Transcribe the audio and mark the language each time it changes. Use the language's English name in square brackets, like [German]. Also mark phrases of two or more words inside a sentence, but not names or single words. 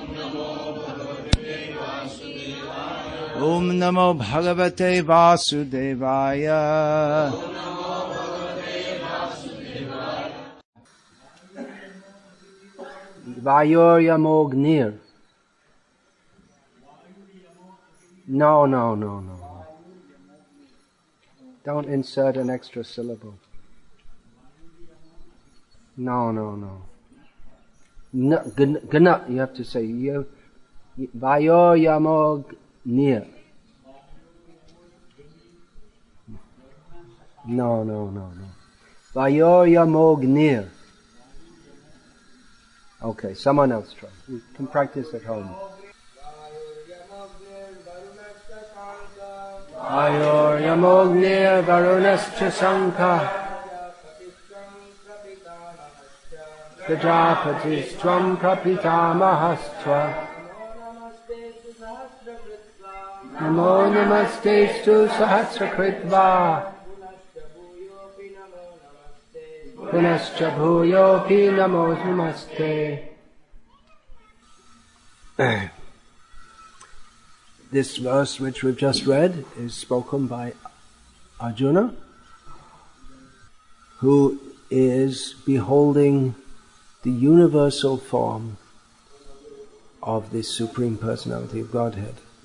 [Sanskrit] Om Namo Bhagavate Vasudevaya. Vayoryamognir. [English] No. Don't insert an extra syllable. No. Gna, you have to say Vayoryamognir. No. Vayoryamognir. Okay, someone else try. You can practice at home. [Sanskrit] Vayoryamognir varunascha sankha Prajapatistvam prapitamahastva Namo namastestu sahasrakritva Punascha bhuyopi namo namaste. [English] This verse which we've just read is spoken by Arjuna, who is beholding the universal form of the Supreme Personality of Godhead.